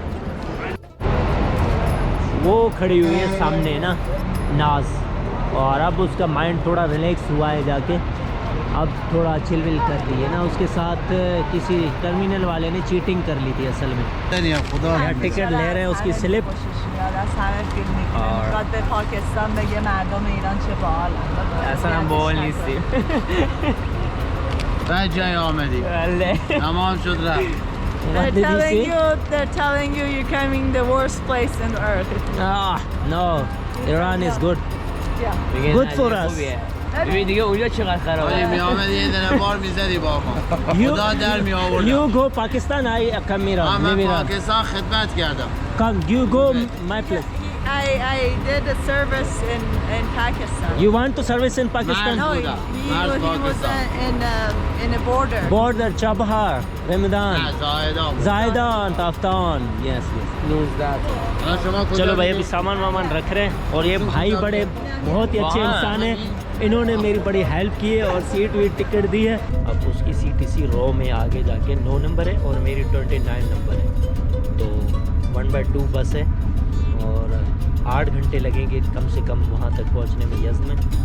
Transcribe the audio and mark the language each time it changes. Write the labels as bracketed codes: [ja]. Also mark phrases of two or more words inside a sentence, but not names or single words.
[hi] वो खड़ी हुई है सामने ना नाज, और अब उसका माइंड थोड़ा रिलैक्स हुआ है जाके, अब थोड़ा चिलविल कर रही है ना। उसके साथ किसी टर्मिनल वाले ने चीटिंग कर ली थी असल में। यार टिकट ले रहे हैं उसकी स्लिप, ऐसा हम बोल नहीं [en] They're telling you you're coming the worst place on earth. No, Iran is good. Yeah. Good for us. [fa] ببین دیگه اونجا چقدر خرابه. ولی میامد یه دونه بار میزدی با ما. خدا در میآورد. [en] You go Pakistan, I come Iran. [fa] من پاکستان خدمت کردم. [en] Come, you go my place. I did a service in Pakistan. You want to service in Pakistan? No, he was in a border. Border, Chabahar, Ramadan, [fa] نه زاهدان. [en] Zaidan, Taftan. Yes. [fa] الان شما کجا [hi] चलो भाई [fa] می‌ری؟ [hi] अभी सामान वामान रख रहे हैं, और ये भाई बड़े बहुत ही अच्छे इंसान हैं, इन्होंने मेरी बड़ी हेल्प की है और सीट वीट टिकट दी है। अब उसकी सीट इसी रो में आगे जाके 9 नंबर है और मेरी 29 नंबर है, तो 1/2 बस है और 8 घंटे लगेंगे कम से कम वहाँ तक पहुँचने में यज़्द में।